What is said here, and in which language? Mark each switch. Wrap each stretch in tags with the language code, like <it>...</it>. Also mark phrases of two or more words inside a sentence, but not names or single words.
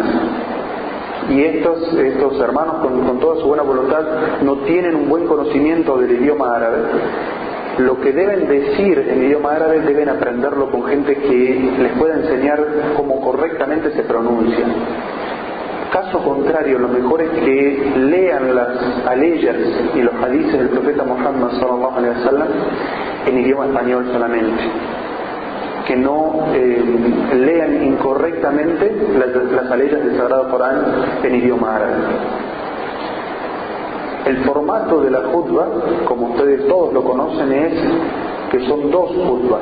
<es>Y estos hermanos, con toda su buena voluntad, no tienen un buen conocimiento del idioma árabe. Lo que deben decir en idioma árabe deben aprenderlo con gente que les pueda enseñar cómo correctamente se pronuncia. Caso contrario, lo mejor es que lean las aleyas y los hadices del profeta Muhammad</es> <ar>صلى الله عليه وسلم</ar> <es>en idioma español solamente. Que no lean incorrectamente las aleyas del Sagrado Corán en idioma árabe. El formato de la khutba, como ustedes todos lo conocen, es que son dos khutbas.</es>